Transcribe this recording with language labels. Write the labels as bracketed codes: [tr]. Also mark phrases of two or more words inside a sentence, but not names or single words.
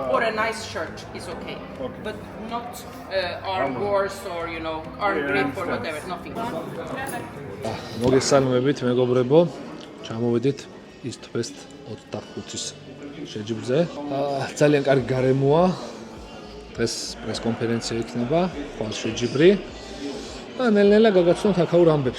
[en] a nice shirt is okay. But not arm wars or arm grip or whatever, nothing. [ka] მოგესალმებით მეგობრებო, ჩამოვედით East West 25-ის შეჯიბრზე. ძალიან კარგი გარემოა. დღეს პრეს-კონფერენცია იქნება, ხვალ შეჯიბრი. და ნელ-ნელა გაგაცნობთ აქაურ ამბებს.